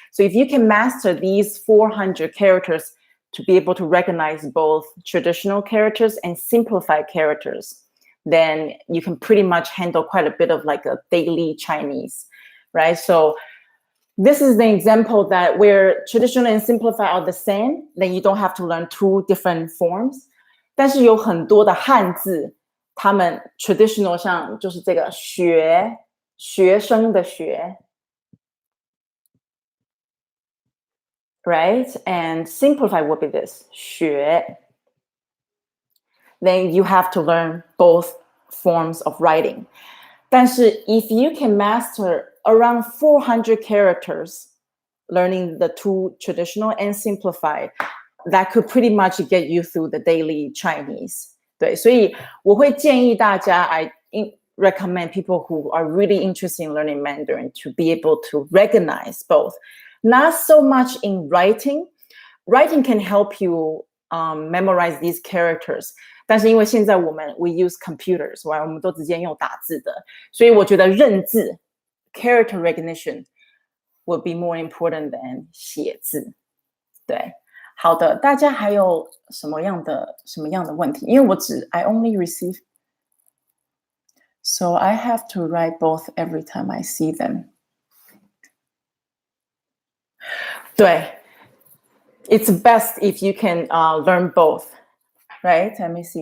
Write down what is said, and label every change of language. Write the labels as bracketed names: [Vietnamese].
[English] So if you can master these 400 characters to be able to recognize both traditional characters and simplified characters, then you can pretty much handle quite a bit of like a daily Chinese, right? So this is the example that where traditional and simplified are the same, then you don't have to learn two different forms. [Chinese] 但是有很多的汉字，他们 traditional 像就是这个学生的学 right? [English] And simplified would be this 学 then you have to learn both forms of writing. 但是 if you can master around 400 characters, learning the two traditional and simplified, that could pretty much get you through the daily Chinese. 对，所以我会建议大家 I recommend people who are really interested in learning Mandarin to be able to recognize both. Not so much in writing. Writing can help you memorize these characters. 但是因为现在 we use computers, right? [Chinese] 我们都直接用打字的，所以我觉得认字 character recognition would be more important than 写字。对，好的，大家还有什么样的问题？ [English] 因为 I only receive, so I have to write both every time I see them. 对，it's best if you can learn both. Right? Let me see.